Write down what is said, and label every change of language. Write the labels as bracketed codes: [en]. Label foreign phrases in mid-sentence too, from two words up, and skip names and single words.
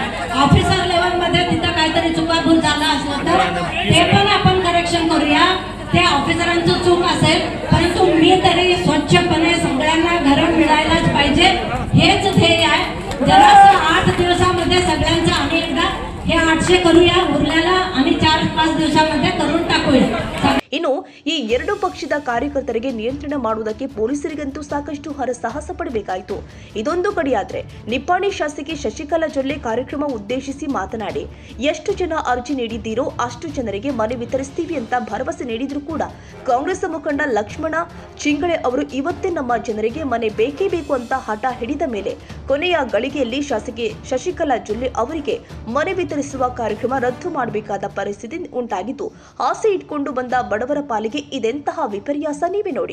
[mr] ऑफिसर लेवलमध्ये तिथं काहीतरी चुकाभूल झाला असलं तर ते पण आपण करेक्शन करूया. ते ऑफिसरांचं चूक असेल, परंतु मी तरी स्वच्छपणे सगळ्यांना घरं मिळायलाच पाहिजे हेच ध्येय आहे. जरासं 8 दिवसामध्ये सगळ्यांचं आणि एकदा हे 800 करूया, उरल्याला आणि 4-5 दिवसामध्ये करून टाकूया. [kn] ಇನ್ನು ಈ ಎರಡು ಪಕ್ಷದ ಕಾರ್ಯಕರ್ತರಿಗೆ ನಿಯಂತ್ರಣ ಮಾಡುವುದಕ್ಕೆ ಪೊಲೀಸರಿಗಂತೂ ಸಾಕಷ್ಟು ಹರಸಾಹಸ ಪಡಬೇಕಾಯಿತು. ಇದೊಂದು ಕಡೆಯಾದ್ರೆ ನಿಪ್ಪಾಣಿ ಶಾಸಕಿ ಶಶಿಕಲಾ ಜೊಲ್ಲೆ ಕಾರ್ಯಕ್ರಮ ಉದ್ದೇಶಿಸಿ ಮಾತನಾಡಿ, ಎಷ್ಟು ಜನ ಅರ್ಜಿ ನೀಡಿದ್ದೀರೋ ಅಷ್ಟು ಜನರಿಗೆ ಮನೆ ವಿತರಿಸ್ತೀವಿ ಅಂತ ಭರವಸೆ ನೀಡಿದ್ರು ಕೂಡ ಕಾಂಗ್ರೆಸ್ ಮುಖಂಡ ಲಕ್ಷ್ಮಣ ಚಿಂಗಳೆ ಅವರು ಇವತ್ತೇ ನಮ್ಮ ಜನರಿಗೆ ಮನೆ ಬೇಕೇ ಬೇಕು ಅಂತ ಹಠ ಹಿಡಿದ ಮೇಲೆ ಕೊನೆಯ ಗಳಿಗೆಯಲ್ಲಿ ಶಾಸಕಿ ಶಶಿಕಲಾ ಜೊಲ್ಲೆ ಅವರಿಗೆ ಮನೆ ವಿತರಿಸುವ ಕಾರ್ಯಕ್ರಮ ರದ್ದು ಮಾಡಬೇಕಾದ ಪರಿಸ್ಥಿತಿ ಉಂಟಾಗಿದ್ದು, ಆಸೆ ಇಟ್ಕೊಂಡು ಬಂದ ಬಡವರ ಪಾಲಿಗೆ ಇದೆಂತಹ ವಿಪರ್ಯಾಸ ನೀವೇ ನೋಡಿ.